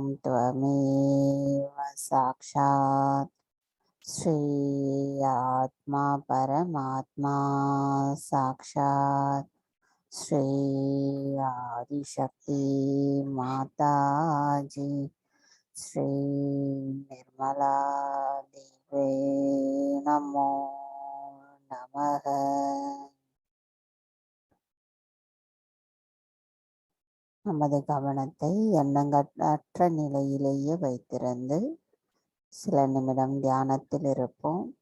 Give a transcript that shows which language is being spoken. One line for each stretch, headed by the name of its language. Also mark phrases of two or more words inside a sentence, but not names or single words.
Sanskrit: त्वमेव साक्षात् श्री आत्मा परमात्मा साक्षात् श्री आदिशक्ति माता जी श्री निर्मला देवी नमो नमः.
Tamil: நமது கவனத்தை எண்ணங்களற்ற நிலையிலேயே வைத்திருந்து சில நிமிடம் தியானத்தில் இருப்போம்.